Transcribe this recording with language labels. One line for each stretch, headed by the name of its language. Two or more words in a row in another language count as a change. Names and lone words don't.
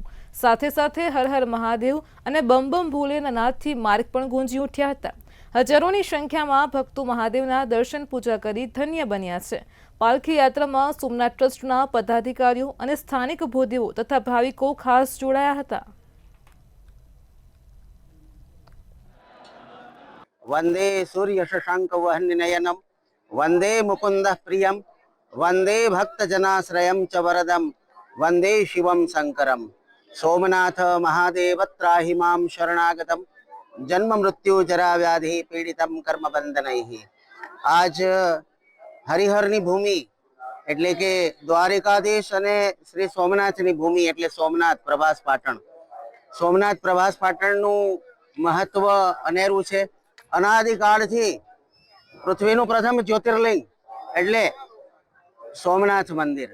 Gujarati: સાથે સાથે હર હર મહાદેવ અને બમ બમ ભોલેના નાદથી માર્ગ પણ ગુંજી ઉઠ્યા હતા। હજારોની સંખ્યામાં ભક્તો મહાદેવના દર્શન પૂજા કરી ધન્ય બન્યા છે. પાલખી યાત્રામાં સોમનાથ ટ્રસ્ટના પદાધિકારીઓ અને સ્થાનિક ભૂદેવો તથા ભાવિકો ખાસ જોડાયા હતા.
Sanskrit: वंदे सूर्य शशांक वहननयनम वंदे मुकुंद प्रियम वंदे भक्त जनाश्रयम च वरदम वंदे शिवम शंकरम सोमनाथ महादेव त्राहि मां शरणागतम जन्म मृत्यु जरा व्याधि पीड़ितम कर्म बंधनैः.
Gujarati: आज हरिहરની ભૂમિ એટલે કે દ્વારિકાધીશ અને શ્રી સોમનાથની ભૂમિ એટલે સોમનાથ પ્રભાસ પાટણ. સોમનાથ પ્રભાસ પાટણનું મહત્વ અનેરું છે. અનાદિકાળથી પૃથ્વીનું પ્રથમ જ્યોતિર્લિંગ એટલે સોમનાથ મંદિર.